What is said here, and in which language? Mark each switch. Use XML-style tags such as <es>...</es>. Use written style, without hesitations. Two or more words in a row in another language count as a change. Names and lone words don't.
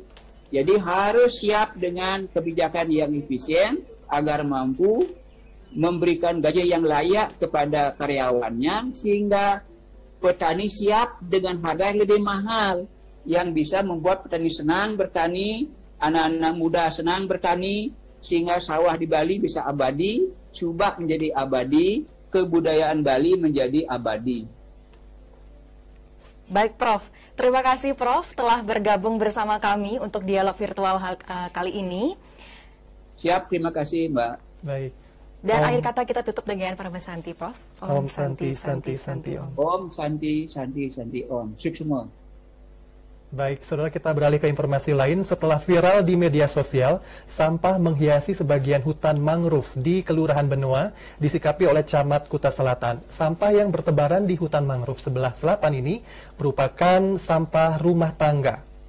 <id>Jadi harus siap dengan kebijakan yang efisien agar mampu memberikan gaji yang layak kepada karyawannya sehingga petani siap dengan harga yang lebih mahal yang bisa membuat petani senang bertani, anak-anak muda senang bertani, sehingga sawah di Bali bisa abadi, subak menjadi abadi, kebudayaan Bali menjadi abadi. Baik, Prof. Terima kasih, Prof, telah bergabung bersama kami untuk dialog virtual kali ini. Siap, terima kasih, Mbak. Baik. Dan akhir kata kita tutup dengan Paramasanti, Prof.</id> <sa>Om Santi, Santi, Santi, Om. Om Santi, Santi, Santi, Om.</sa> <id>Sukses semua. Baik, saudara, kita beralih ke informasi lain. Setelah viral di media sosial, sampah menghiasi sebagian hutan mangrove di Kelurahan Benoa disikapi oleh Camat Kuta Selatan. Sampah yang bertebaran di hutan mangrove sebelah selatan ini merupakan sampah rumah tangga.</id>